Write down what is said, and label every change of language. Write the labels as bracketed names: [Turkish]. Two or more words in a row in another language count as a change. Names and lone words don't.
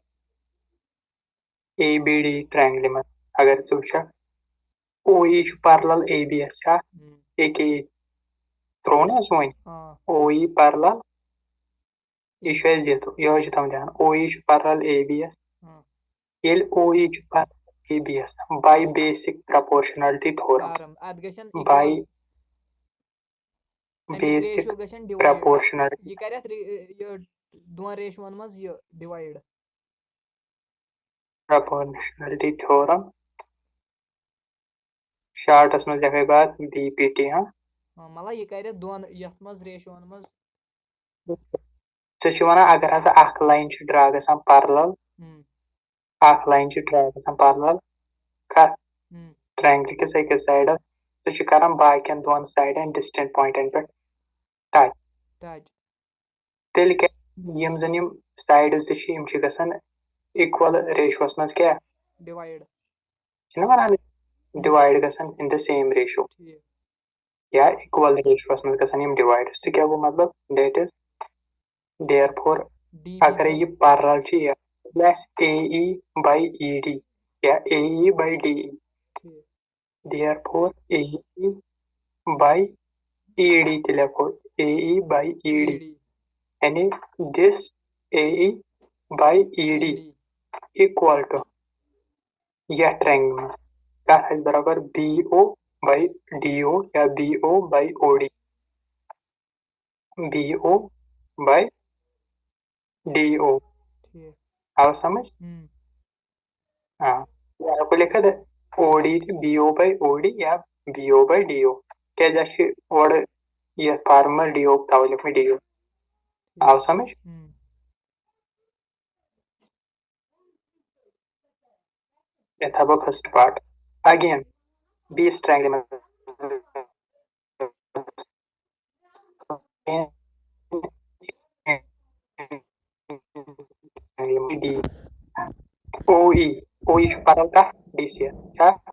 [Kashmiri] ٹرٛینٛگلہِ منٛز اگر ژٕ وٕچھکھ OE چھُ parallel AB یَس چھا AKE ترٛوو نا اَسہِ وۄنۍ OE parallel یہِ چھُ اَسہِ دِتھ یِہوٚے چھُ تھاوُن دھیان OE چھُ parallel AB یَس ییٚلہِ OE چھُ parallel AB یَس [English] by basic proportionality theorem [Kashmiri] اَتھ گژھن by اَمیُک basic ریشیو گژھن ڈِوایڈ proportionality یہِ کَرِ اَتھ یہِ دۄن ریشوَن منٛز یہِ ڈِوایڈ [English] proportionality theorem [Kashmiri] شارٹَس منٛز لیکھَے بہٕ اَتھ BPT مطلب یہِ کَرِ دۄن یَتھ منٛز ریشوَن منٛز ژٕ چھِ وَنان اگر ہسا اکھ لاین چھِ ڈرا گژھان parallel اکھ لاین چھِ ڈرا گژھان parallel کَتھ ٹرٛینٛگلہِ کِس أکِس سایڈَس ژٕ چھِ کران باقین دۄن سایڈَن ڈِسٹنٹ پویِنٹَن پٮ۪ٹھ ٹچ تیٚلہِ کیٛاہ یِم زَن یِم سایڈٕز تہِ چھِ یِم چھِ گژھان اِکوَل ریشوَس منٛز کیٛاہ ڈِوایڈ چھِنہ وَنان ڈِوایڈ گژھان [English] in the same ratio [Kashmiri] یا اِکوَل ریشوَس منٛز گژھان یِم ڈِوایڈ سُہ کیٛاہ گوٚو مطلب [English] that is therefore [Kashmiri] اگرے یہِ parallel چھِ یہِ آسہِ AE by ED یا AE by DE دیر فور AE by ED تہِ لیکھو AE by ED یعنی دِس AE by ED [English] equal to [Kashmiri] یَتھ ٹرٛینٛگلہِ منٛز تَتھ آسہِ برابر BO by DO یا BO by OD BO by DO آو سمجھ ہٮ۪کو لیکھِتھ OD تہِ BO by OD یا BO by DO کیٛازِ اَسہِ چھِ اورٕ یَتھ فارمُلَس DO تَوَے لیوٚکھ مےٚ DO آو سمجھ یہِ تھاو بہٕ [English] first part [Kashmiri] اگین بیٚیِس ٹرٛینٛگلہِ منٛز OE چھُ parallel کَتھ DC یَس چھا